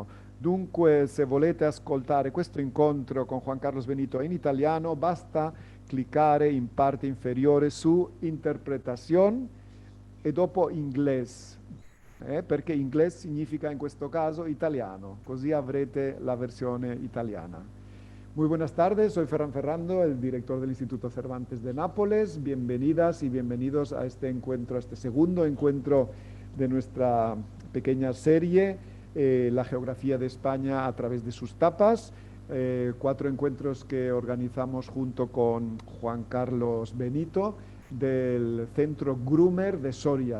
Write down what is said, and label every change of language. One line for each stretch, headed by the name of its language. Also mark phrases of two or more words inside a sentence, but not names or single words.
Italian: Dunque, se volete ascoltare questo incontro con Juan Carlos Benito in italiano, basta cliccare in parte inferiore su interpretación e dopo inglés. Perché inglés significa in questo caso italiano, così avrete la versione italiana.
Spanish: Muy buenas tardes, soy Ferran Ferrando, el director del Instituto Cervantes de Nápoles. Bienvenidas y bienvenidos a este encuentro, a este segundo encuentro de nuestra pequeña serie, La geografía de España a través de sus tapas. 4 encuentros que organizamos junto con Juan Carlos Benito del centro Grummer de Soria.